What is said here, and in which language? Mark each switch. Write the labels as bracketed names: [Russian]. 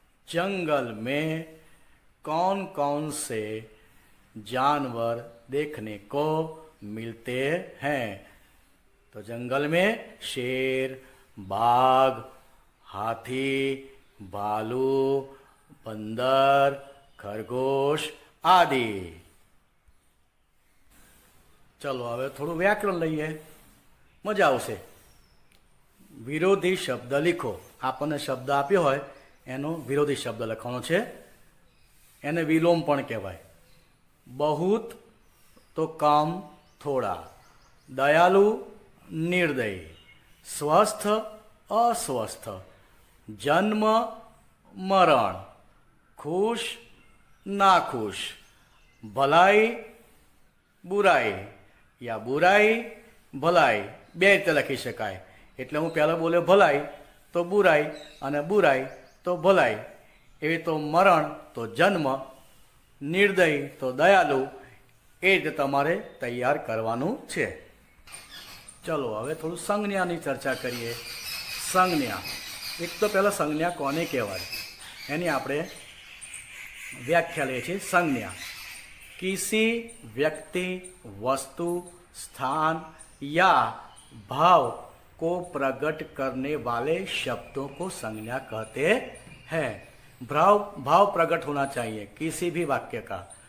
[Hindi] जंगल में कौन कौन से जानवर देखने को मिलते हैं? तो जंगल में शेर, बाघ, हाथी, भालू, बंदर, खरगोश आदि. [Gujarati] चलो હવે થોડું વ્યાકરણ લઈએ. મજા આવશે. વિરોધી શબ્દ લીખો. આપણને શબ્દ આપ્યો હોય એનો વિરોધી શબ્દ લખવાનો છે. એને વિલોમ પણ કહેવાય. બહુત તો કમ, થોડા. દયાલુ, નિર્દયી. સ્વસ્થ, અસ્વસ્થ. જન્મ, મરણ. ખુશ, નાખુશ. ભલાઈ, બુરાઈ. યા બુરાઈ, ભલાઈ બે રીતે લખી શકાય. એટલે હું પહેલાં બોલ્યો ભલાઈ તો બુરાઈ અને બુરાઈ તો ભલાઈ. એવી તો મરણ તો જન્મ, નિર્દય તો દયાલુ. એ રીતે તમારે તૈયાર કરવાનું છે. ચલો હવે થોડું સંજ્ઞાની ચર્ચા કરીએ. સંજ્ઞા. એક તો પહેલાં સંજ્ઞા કોને કહેવાય એની આપણે વ્યાખ્યા લઈએ છીએ. [Hindi] संज्ञा किसी व्यक्ति, वस्तु, स्थान या भाव को प्रकट करने वाले शब्दों को संज्ञा कहते हैं. भाव प्रकट होना चाहिए किसी भी वाक्य का.